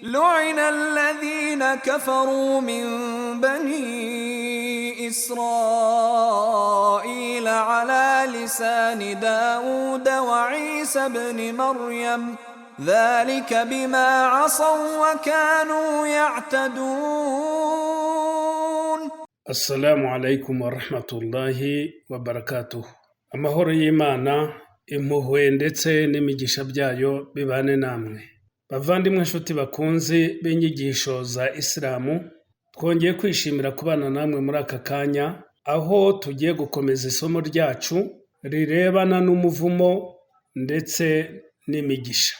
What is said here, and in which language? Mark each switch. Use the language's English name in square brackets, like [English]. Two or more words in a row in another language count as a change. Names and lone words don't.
[Arabic] لعن الذين كفروا من بني إسرائيل على لسان داود وعيسى بن مريم ذلك بما عصوا وكانوا يعتدون. السلام عليكم ورحمة الله وبركاته. [Kinyarwanda] Amahoro y'Imana, impuhwe ndetse n'imigisha byayo bibane namwe. Bavandimwe nshuti bakunzi b'inyigisho za Islamu, twongeye kwishimira kubana namwe muri aka kanya, aho tugiye gukomeza isomo ryacu rirebana n'umuvumo ndetse n'imigisha.